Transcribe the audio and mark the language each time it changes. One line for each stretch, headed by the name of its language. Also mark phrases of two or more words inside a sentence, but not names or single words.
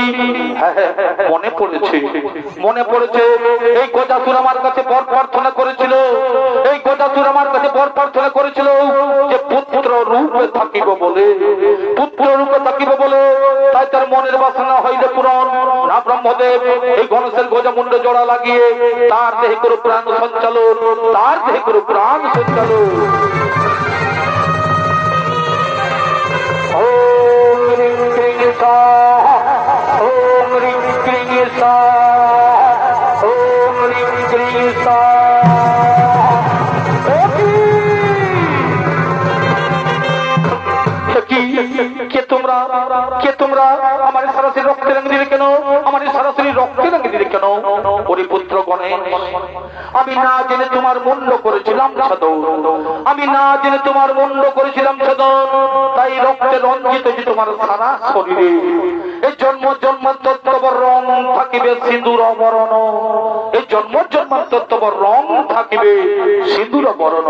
Bangla: মনে পড়েছে, মনে পড়েছে এই গজাসুর আমার কাছে বর প্রার্থনা করেছিল, এই গজাসুর আমার কাছে বর প্রার্থনা করেছিল যে পুত্র রূপে থাকিব বলে, পুত্র রূপে থাকিব বলে। তাই তার মনের বাসনা হইলে পূরণ না। ব্রহ্মদেব এই গণেশের গজমুন্ড জোড়া লাগিয়ে তার দেহে করে প্রাণ সঞ্চালন, তার দেহে করে প্রাণ সঞ্চালন।
Sanskrit: ॐ ह्रीं क्रीं स्वाहा, ॐ ह्रीं क्रीं स्वाहा, ॐ ह्रीं क्रीं स्वाहा।
Bangla: কে তোমরা, কে তোমরা আমার সরাসরি রক্তে রঙ দিলে কেন, আমার সরাসরি রক্তে রঙ দিলে কেন? ওরে পুত্র গণেশ, আমি না জেনে তোমার মুন্ড করেছিলাম ছদন, আমি না জেনে তোমার মুন্ড করেছিলাম ছদন, তাই রক্তে রঞ্জিত যে তোমার সারা শরীরে এই জন্ম জন্মান্তর তবর রং থাকিবে সিঁদুর বরণ, এই জন্ম জন্মান্তর তবর রং থাকিবে সিঁদুর বরণ।